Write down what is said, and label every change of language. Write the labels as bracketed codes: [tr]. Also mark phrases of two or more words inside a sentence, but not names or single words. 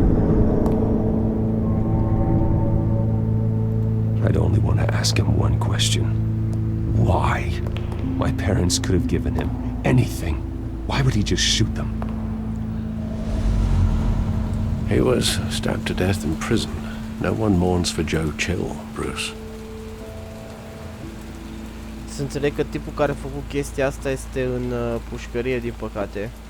[en] I'd only want to ask him one question. Why? My parents could have given him anything. Why would he just shoot them? He was stabbed to death in prison. No one mourns for Joe Chill, Bruce. [ro] Să înțeleg că tipul care a făcut chestia asta este în pușcărie, din păcate.